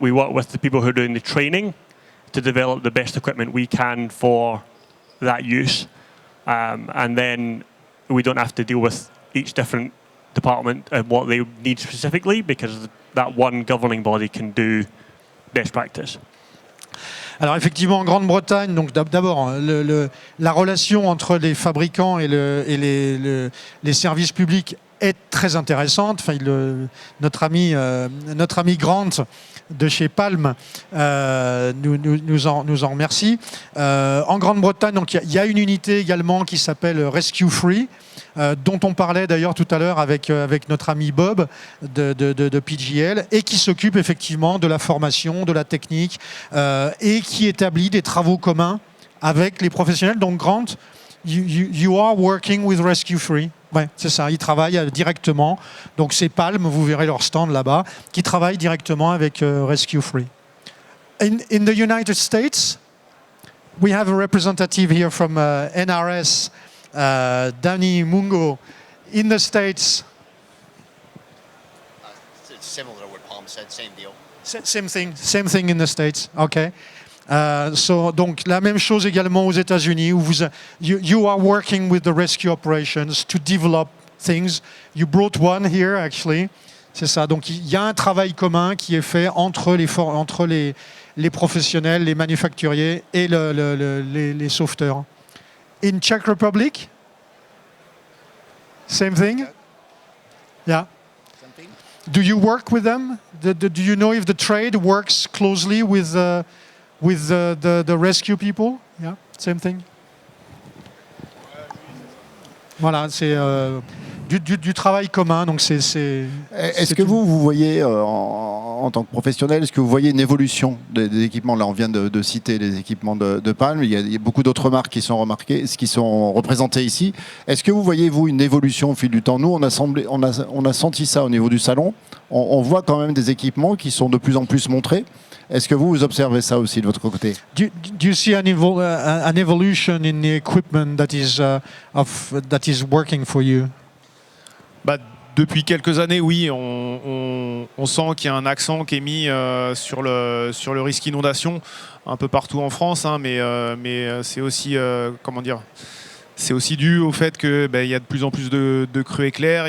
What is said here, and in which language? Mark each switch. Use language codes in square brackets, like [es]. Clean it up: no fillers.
[en] We work with the people who are doing the training to develop the best equipment we can for that use. And then we don't have to deal with each different department and what they need specifically, because that one governing body can do best practice. [fr] Alors effectivement, en Grande-Bretagne, donc d'abord, la relation entre les fabricants et les services publics est très intéressante. Enfin, notre ami Grant de chez Palm nous en remercie. En Grande-Bretagne, donc il y a une unité également qui s'appelle Rescue Free, dont on parlait d'ailleurs tout à l'heure avec notre ami Bob de PGL, et qui s'occupe effectivement de la formation, de la technique, et qui établit des travaux communs avec les professionnels. [en] Donc Grant, you are working with Rescue Free. [fr] Ouais, c'est ça, ils travaillent directement. Donc c'est Palm, vous verrez leur stand là-bas, qui travaille directement avec Rescue Free. [en] In the United States, we have a representative here from NRS, Danny Mungo. In the States, It's similar to what Palm said, same deal. same thing in the States. Okay. [fr] Donc la même chose également aux États-Unis, où [en] you are working with the rescue operations to develop things. You brought one here actually. [fr] C'est ça. Donc il y a un travail commun qui est fait entre les professionnels, les manufacturiers et les sauveteurs. [en] In Czech Republic, same thing. Yeah. Do you work with them? Do you know if the trade works closely with the rescue people? Yeah, same thing. [fr] Voilà, c'est du travail commun. Donc Est-ce que vous voyez, en tant que professionnel, est-ce que vous voyez une évolution des équipements? Là, on vient de citer les équipements de Palm. Il y a beaucoup d'autres marques qui sont représentées ici. Est-ce que vous voyez, vous, une évolution au fil du temps? Nous, on a senti ça au niveau du salon. On voit quand même des équipements qui sont de plus en plus montrés. Est-ce que vous observez ça aussi de votre côté? [en] Do you see an evolution in the equipment that is working for you? [fr] Bah, depuis quelques années, oui, on sent qu'il y a un accent qui est mis sur le risque inondation un peu partout en France, hein, mais c'est aussi c'est aussi dû au fait que il y a de plus en plus de crues éclairs.